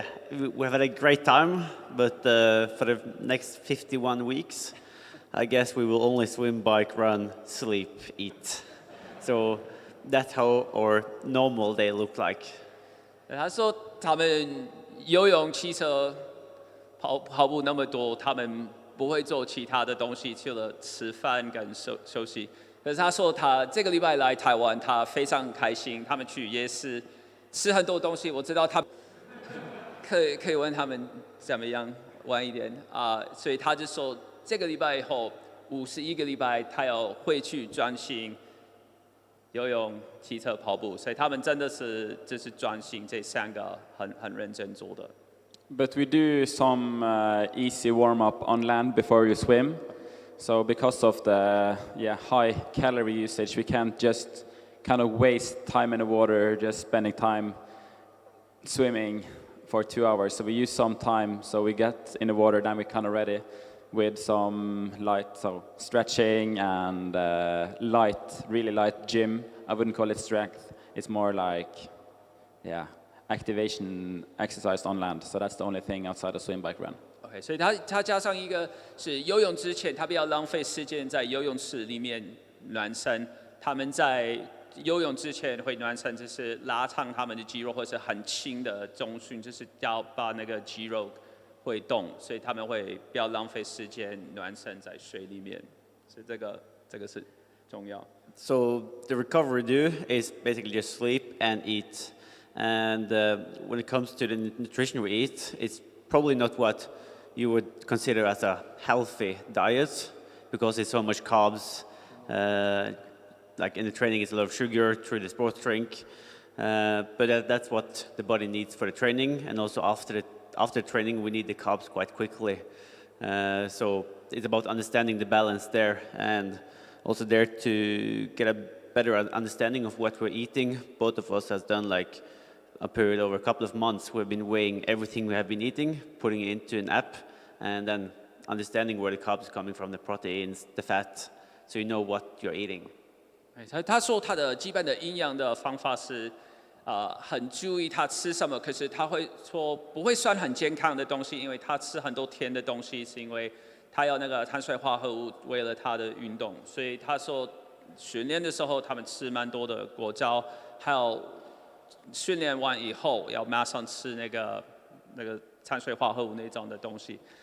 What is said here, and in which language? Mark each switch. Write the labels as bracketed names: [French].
[English] We've had a great time, but for the next 51 weeks, I guess we will only swim, bike, run, sleep, eat. So that's how our normal day look like. [Chinese] 他说他们游泳、骑车、跑步那么多，他们不会做其他的东西，除了吃饭跟休息。可是他说他这个礼拜来台湾，他非常开心。他们去夜市吃很多东西，我知道他可以问他们怎么样晚一点所以他就说这个礼拜以后51个礼拜，他要回去专心游泳、骑车、跑步，所以他们真的是就是专心这3个很认真做的。 [English] But we do some easy warm-up on land before you swim. So because of the high calorie usage, we can't just kind of waste time in the water, just spending time swimming for 2 hours. So we use some time, so we get in the water, then we're kind of ready with some stretching and really light gym. I wouldn't call it strength. It's more like, yeah, activation exercise on land. So that's the only thing outside of swim, bike, run. [Chinese] OK， 所以它加上一个是游泳之前，他不要浪费时间在游泳池里面暖身。他们在游泳之前会暖身，就是拉长他们的肌肉，或是很轻的重训，就是要把那个肌肉会动，所以他们会不要浪费时间暖身在水里面。所以这个是重要。 [English] So the recovery do is basically just sleep and eat. And when it comes to the nutrition we eat, it's probably not what you would consider as a healthy diet because it's so much carbs. Like in the training, it's a lot of sugar through the sports drink. But that's what the body needs for the training. And also after training, we need the carbs quite quickly. So it's about understanding the balance there and also there to get a better understanding of what we're eating. Both of us has done like a period over a couple of months. We've been weighing everything we have been eating, putting it into an app, and then understanding where the carbs are coming from, the proteins, the fat, so you know what you're eating. [Chinese] 他说他的基本的营养的方法是，很注意他吃什么，可是他会说不会算很健康的东西，因为他吃很多甜的东西，是因为他要那个碳水化合物，为了他的运动，所以他说训练的时候他们吃蛮多的果胶，还有训练完以后要马上吃那个碳水化合物那种的东西。